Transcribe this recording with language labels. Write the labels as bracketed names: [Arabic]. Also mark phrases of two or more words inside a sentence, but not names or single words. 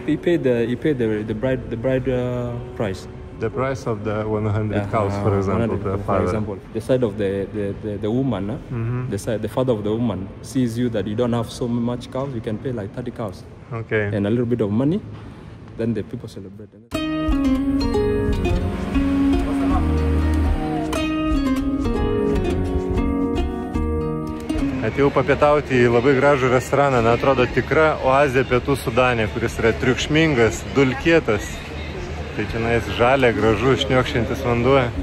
[English] Yeah, he paid the bride price. The price of the 100 cows, for example, 100, for example, the side of the woman, the father of the woman sees you that you don't have so much cows, you can pay like 30 cows. Okay. And a little bit of money, then the people celebrate. [Lithuanian] Atėjau papietauti į labai gražų restoraną, atrodo tikra oazė Pietų Sudane, kuris yra triukšmingas, dulkėtas. Tai čia nais žalia, gražu, šniokščiantis vanduo.